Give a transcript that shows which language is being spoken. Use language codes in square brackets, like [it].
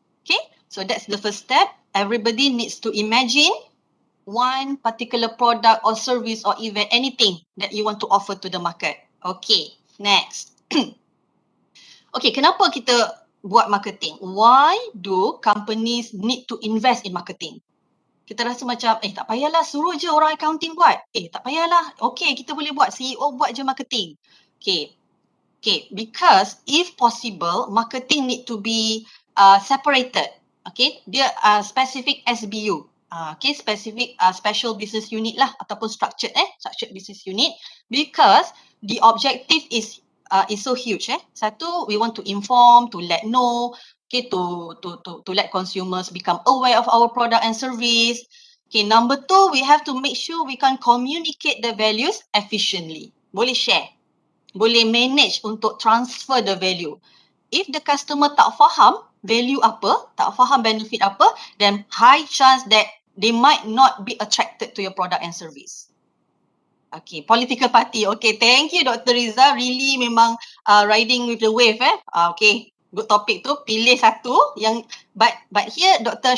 [en] Okay, so that's the first step. Everybody needs to imagine one particular product or service or event, anything that you want to offer to the market. [ms] Okay, next. Okay, kenapa kita buat marketing? [en] Why do companies need to invest in marketing? [ms] Kita rasa macam, tak payahlah, suruh je orang accounting buat. Tak payahlah, okay, kita boleh buat, CEO buat je marketing. [en] Okay, because if possible, marketing need to be separated. Okay, dia specific SBU. Okay, specific special business unit lah, [ms] ataupun [en] structured business unit, because the objective is so huge. [ms] Satu, [en] we want to inform, to let know, okay, to let consumers become aware of our product and service. Okay, number two, we have to make sure we can communicate the values efficiently. [ms] Boleh share, boleh manage untuk [en] transfer the value. If the customer [ms] tak faham value apa, tak faham benefit apa, [en] then high chance that they might not be attracted to your product and service. Okay, political party. Okay, thank you Dr. Riza. Really [ms] memang [en] riding with the wave. Okay, good topic tu. [ms] Pilih satu yang, [en] but here Dr.